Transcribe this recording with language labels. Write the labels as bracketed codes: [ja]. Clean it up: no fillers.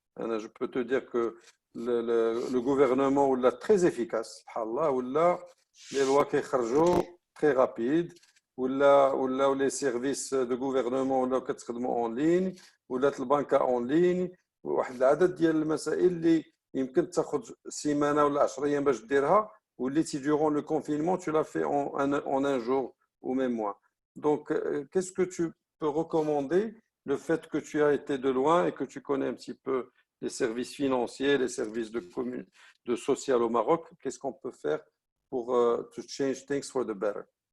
[fr] Je peux te dire que le gouvernement est très efficace. Les lois qui sortent très rapides, ou les services de gouvernement qui sont en ligne, ou les banques en ligne. [ar] واحد العدد ديال المسائل اللي يمكن تاخذ سيمانه ولا 10 ايام باش ديرها، واللي [fr] durant le confinement tu l'as fait en un jour ou même moins. Donc qu'est-ce que tu peux recommander, le fait que tu as été de loin et que tu connais un petit peu les services financiers, les services de social au Maroc, qu'est-ce qu'on peut faire pour [en] to change things for the better?